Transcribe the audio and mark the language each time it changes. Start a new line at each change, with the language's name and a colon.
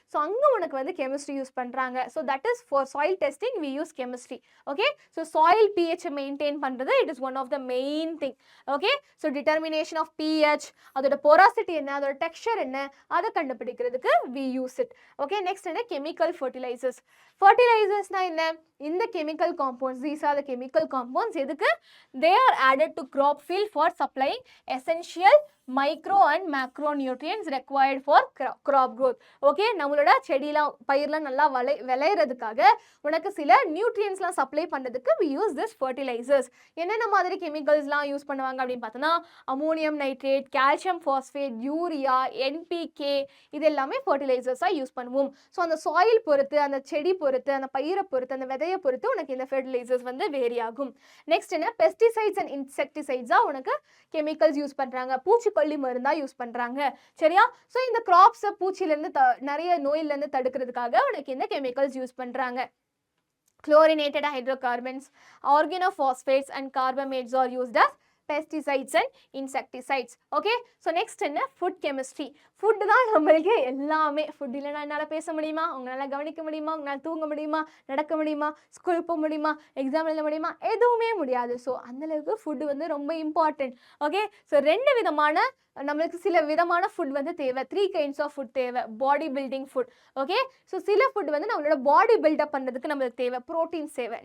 English: so
Tamil: அங்கே உனக்கு வந்து கெமிஸ்ட்ரி யூஸ் பண்ணுறாங்க.
English: So that is for soil testing we use chemistry. Okay, so soil pH maintain பண்ணுறது it is one of the main thing.
Tamil: Okay, so determination of pH, அதோட porosity என்ன, அதோட texture என்ன, அதை கண்டுபிடிக்கிறதுக்கு
English: we use it. Okay, next என்ன chemical fertilizers. Fertilizers na என்ன, இந்த chemical compounds, these are the chemical compounds, எதுக்கு, they are added to crop field for supplying essential micro and macro nutrients required for crop growth.
Tamil: Okay, நம்மளோட செடிலாம் பயிர்லாம் நல்லா விளையிறதுக்காக உனக்கு சில நியூட்ரியன்ஸ்லாம் சப்ளை பண்ணுறதுக்கு
English: we use this fertilizers.
Tamil: என்னென்ன மாதிரி கெமிக்கல்ஸ்லாம் யூஸ் பண்ணுவாங்க அப்படின்னு பார்த்தோன்னா, ammonium nitrate, calcium phosphate, urea, NPK, இது எல்லாமே ஃபர்டிலைசர்ஸாக யூஸ் பண்ணுவோம். ஸோ அந்த சாயில் பொறுத்து, அந்த செடி பொறுத்து, அந்த பயிரை பொறுத்து, அந்த விதையை பொறுத்து உனக்கு இந்த ஃபர்டிலைசர்ஸ் வந்து வேரி ஆகும். நெக்ஸ்ட் என்ன, பெஸ்டிசைட்ஸ் அண்ட் இன்செக்டிசைட்ஸாக உனக்கு கெமிக்கல்ஸ் யூஸ் பண்ணுறாங்க, பூச்சிக்கொல்லி மருந்தாக யூஸ் பண்ணுறாங்க. சரியா? ஸோ இந்த கிராப்ஸை பூச்சிலேருந்து நிறைய நோயிலேருந்து தடுக்கிறதுக்காக உனக்கு இந்த கெமிக்கல்ஸ் யூஸ் பண்ணுறாங்க.
English: Chlorinated hydrocarbons, organophosphates and carbamates are used as pesticides and insecticides. Okay, so next என்ன, food chemistry.
Tamil: ஃபுட் தான் நம்மளுக்கு எல்லாமே. ஃபுட் இல்லைனா என்னால் பேச முடியுமா, உங்களால் கவனிக்க முடியுமா, உங்களால் தூங்க முடியுமா, நடக்க முடியுமா, ஸ்கூல் போக முடியுமா, எக்ஸாம் எழுத முடியுமா, எதுவுமே முடியாது. ஸோ அந்தளவுக்கு ஃபுட்டு வந்து ரொம்ப இம்பார்ட்டன்ட். ஓகே, ஸோ நம்மளுக்கு சில விதமான ஃபுட் வந்து தேவை. 3 kinds ஆஃப் ஃபுட் தேவை. Body building food. Okay, so சில ஃபுட் வந்து நம்மளோட பாடி பில்டப் பண்ணுறதுக்கு நம்மளுக்கு தேவை, ப்ரோட்டீன்ஸ் தேவை.